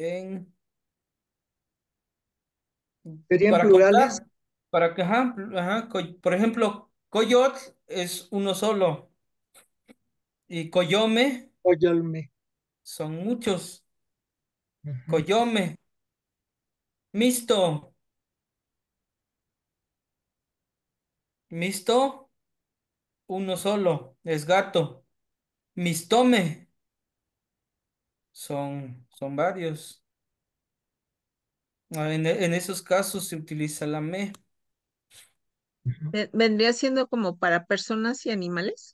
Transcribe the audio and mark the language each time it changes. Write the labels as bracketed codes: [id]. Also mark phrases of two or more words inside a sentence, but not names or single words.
[es] ¿Serían para plurales? contar, para que, ajá, ajá, por ejemplo, coyot es uno solo y coyome Oyalme. son muchos. Ujú. [nah] Coyome, misto, misto, [es] uno solo, es gato. Mistome, son varios. En esos casos se utiliza la me, Ujú. Vendría siendo como para personas y animales.